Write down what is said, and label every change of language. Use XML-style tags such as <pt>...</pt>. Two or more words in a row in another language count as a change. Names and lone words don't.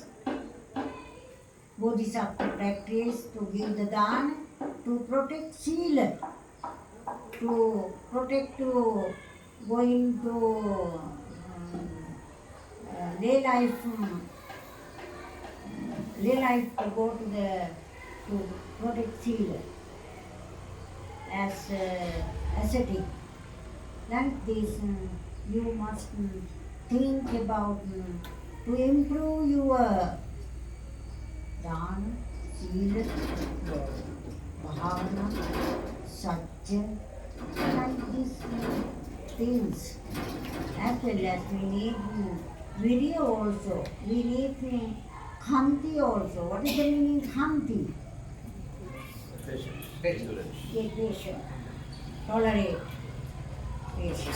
<en>Bodhisattva practice to give the dana, to protect sila, to protect to going to lay life to go to the to protect sila as ascetic. Like this, you must think about to improve your</en> <pi>dana, sila, bhavana, satya,</pi> <en>like these things. As well as we need virya also. We need khanti also. What is the meaning khanti? Patience. Patience. Get patient. Tolerate. Patience.</en>